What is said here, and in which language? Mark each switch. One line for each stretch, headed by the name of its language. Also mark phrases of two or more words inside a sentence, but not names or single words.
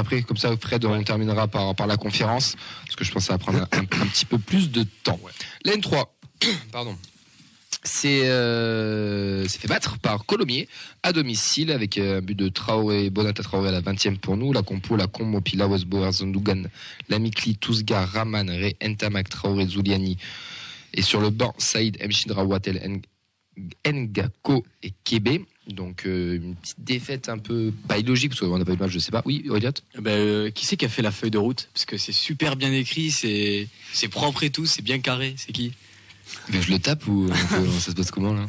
French: Après, comme ça, Fred, on terminera par la conférence. Parce que je pense que ça va prendre un petit peu plus de temps. La N3, pardon. C'est fait battre par Colomiers à domicile avec un but de Traoré, Bonata Traoré à la 20e pour nous. La Compo, la Combo, Pila, Westbauer, Zandougan, Lamikli, Tousgar, Raman, Ré, Ntamak, Traoré, Zouliani. Et sur le banc, Saïd, Mchidra, Watel, Ngako et Kébé. Donc une petite défaite un peu pas illogique parce qu'on n'a pas eu de match, je sais pas. Oui, Elliot. Qui c'est qui a fait la feuille de route? Parce que c'est super bien écrit, c'est propre et tout, c'est bien carré. C'est qui? Mais je le tape ou ça se passe comment là?